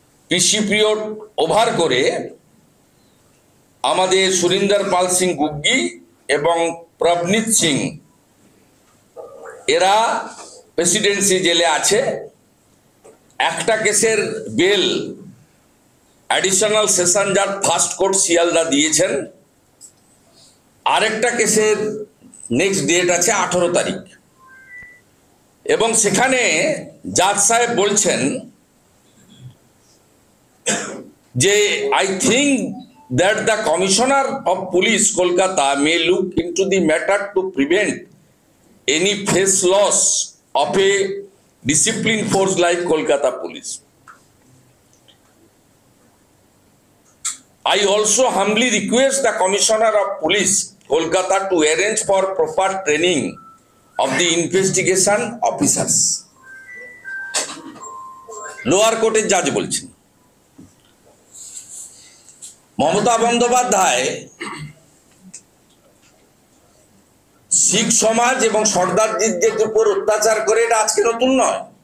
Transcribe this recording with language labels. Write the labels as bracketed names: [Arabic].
[Bangla] পিসি period over করে আমাদের সুরিন্দর পাল সিং গুগ্গি এবং প্রবনীত সিং এরা প্রেসিডেন্সি জেলে আছে। একটা কেসের বেল অ্যাডিশনাল সেশন জাজ ফার্স্ট কোর্ট শিয়ালদা দিয়েছেন, আরেকটা কেসের নেক্সট ডেট আছে 18 তারিখ। এবং সেখানে জাজ সাহেব বলছেন যে [English] I think that the Commissioner of Police Kolkata may look into the matter to prevent any face loss of a disciplined force like Kolkata Police. I also humbly request the Commissioner of Police Kolkata to arrange for proper training of the investigation officers. [Bangla] Lower কোর্টের জাজ বলছেন মমতা বন্দ্যোপাধ্যায় শিখ সমাজ এবং সর্দারজিদের উপর অত্যাচার করে, এটা আজকে নতুন নয়।